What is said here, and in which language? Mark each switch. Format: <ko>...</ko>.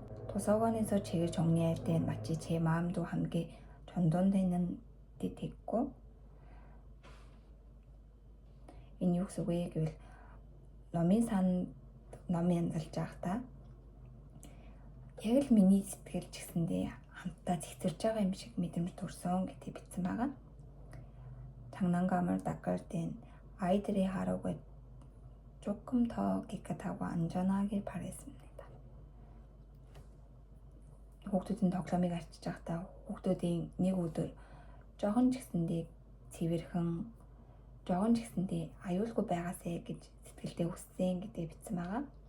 <ko>도서관에서 책을 정리할 때 마치 제 마음도 함께 전동되는 듯했고</ko> <mn>энэ юу гэсэн үг вэ гэвэл номын амьдарч байхдаа яг л миний сэтгэл ч гэсэндээ хамтдаа цэгцэрж байгаа юм шиг мэдрэмж төрсөн гэдгийг бичсэн байгаа.</mn> <ko>장난감을 닦을 땐 아이들의 하루가 조금 더 깨끗하고 안전하길 바랬습니다.</ko> <mn>хүүхдүүдийн тоглоомыг арчиж байхдаа хүүхдүүдийн нэг өдөр жоохон ч гэсэндээ цэвэрхэн, жоохон ч гэсэндээ аюулгүй байгаасэ гэж сэтгэлдээ хүссэн гэдгийг бичсэн байгаа.</mn>